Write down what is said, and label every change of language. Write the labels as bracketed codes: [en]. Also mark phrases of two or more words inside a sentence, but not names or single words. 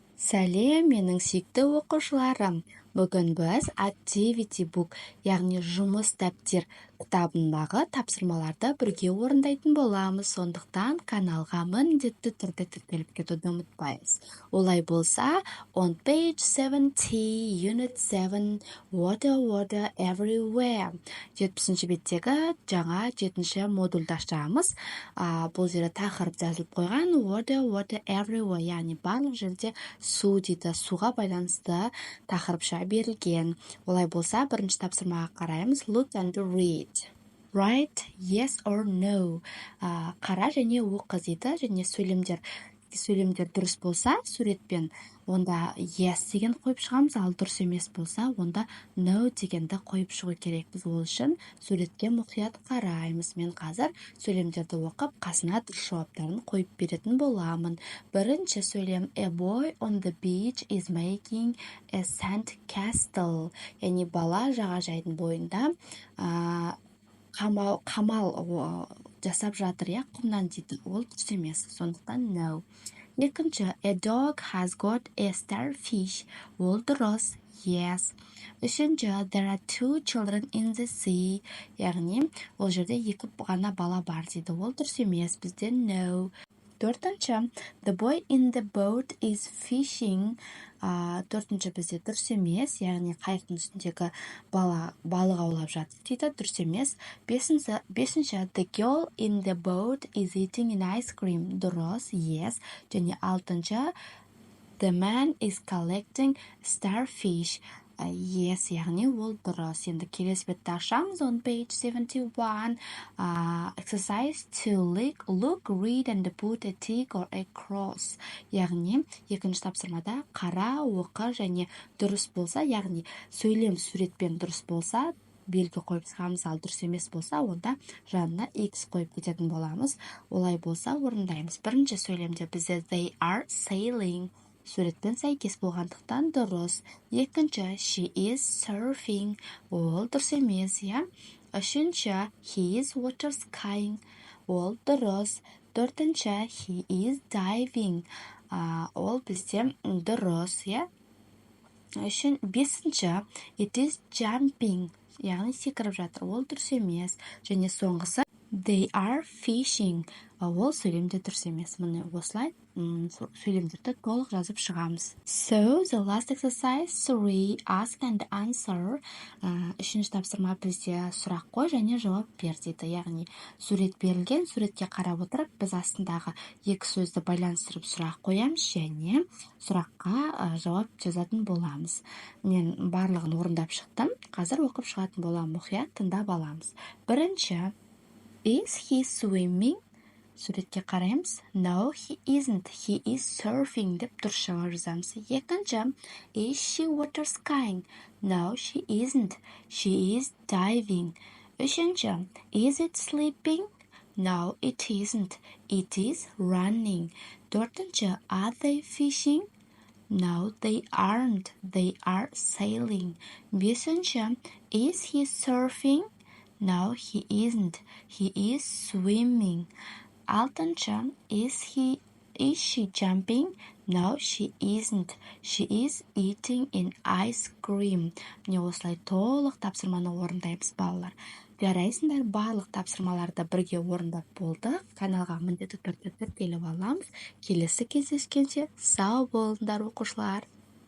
[kk] Сәлем, менің сүйікті оқушыларым. Бүгін біз [en] activity book, [kk] яғни жұмыс дәптер кітабындағы тапсырмаларды бірге орындайтын боламыз. Сондықтан каналға міндетті түрде тіркеліп кетуді ұмытпайыз. Олай болса, [en] on page 70, unit 7, water everywhere. [kk] 70-ші беттегі жаңа 7-ші модульді ашамыз. Бұл жерде тақырып жазылып қойған [en] water everywhere, [kk] яғни барлық жерде су дейді, суға байланысты тақырыпша берілген. Олай болса, бірінші тапсырмаға қараймыз. [en] Look and read. Write yes or no. [kk] Қара және оқы дейді, және сөйлемдер дұрыс болса, суретпен онда yes деген қойып шығамыз, ал дұрыс емес болса, онда no дегенді қойып шығу керек. Біз ол үшін суретке мұқият қараймыз. Мен қазір сөйлемдерді оқып, қасына дұрыс жауаптарын қойып беретін боламын. Бірінші сөйлем: [en] A boy on the beach is making a sand castle. [kk] Яғни бала жағажайдың бойында қамал жасап жатыр, құмнан дейді. Ол дұрыс емес, сондықтан no. Екінші, [en] a dog has got a starfish. [kk] Ол дұрыс, yes. Үшінші, [en] there are 2 children in the sea. [kk] Яғни, ол жерде 2 ғана бала бар дейді. Ол дұрыс емес, бізде no. Төртінші, [en] the boy in the boat is fishing. [kk] Төртінші бізде дұрыс емес, яғни қайықтың үстіндегі балық аулап жатыр дейді, дұрыс емес. Бесінші, [en] the girl in the boat is eating an ice cream. [kk] Дұрыс, yes. Және алтыншы, [en] the man is collecting starfish. Yes, [kk] яғни ол дұрыс. Енді келесі бетті ашамыз. [en] On page 71, exercise to look, read and put a tick or a cross. [kk] Яғни екінші тапсырмада қара, оқы және дұрыс болса, яғни сөйлем суретпен дұрыс болса, белгі қойып шығамыз, ал дұрыс емес болса, онда жанына X қойып кететін боламыз. Олай болса, орындаймыз. Бірінші сөйлемде бізде [en] they are sailing. [kk] Суретпен сәйкес болғандықтан дұрыс. Екінші, [en] she is surfing. [kk] Ол дұрыс емес, иә. Үшінші, [en] he is water skiing. [kk] Ол дұрыс. Төртінші, [en] he is diving. [kk] Ол бізде дұрыс, иә. Бесінші, [en] it is jumping. [kk] Яғни секіріп жатыр. Ол дұрыс емес. Және соңғысы, [en] they are fishing. [kk] Ол сөйлемде дұрыс емес. Міне осылай сөйлемдерді толық жазып шығамыз. [en] So, the last exercise 3, ask and answer. [kk] Үшінші тапсырма бізде сұрақ қой және жауап бер дейді. Яғни сурет берілген, суретке қарап отырып, біз астындағы екі сөзді байланыстырып сұрақ қоямыз және сұраққа жауап жазатын боламыз. Мен барлығын орындап шықтым. Қазір оқып шығатын боламын. Мұқият тыңдап аламыз. Бірінші, [en] is he swimming? [kk] Суретке қараймыз. [en] No, he isn't. He is surfing [kk] деп дұрыс жауап жазамыз. Екінші, [en] is she water skiing? No, she isn't. She is diving. Үшінші, is it sleeping? No, it isn't. It is running. Төртінші, are they fishing? No, they aren't. They are sailing. Бесінші, is he surfing? No, he isn't. He is swimming. Алтыншы, is she jumping? No, she isn't. She is eating an ice cream. [kk] Міне осылай толық тапсырманы орындаймыз, балалар. Жарайсыңдар, барлық тапсырмаларды бірге орындап болды. Каналға міндетті түрде тіркеліп аламыз. Келесі кездескенше сау болыңдар, оқушылар.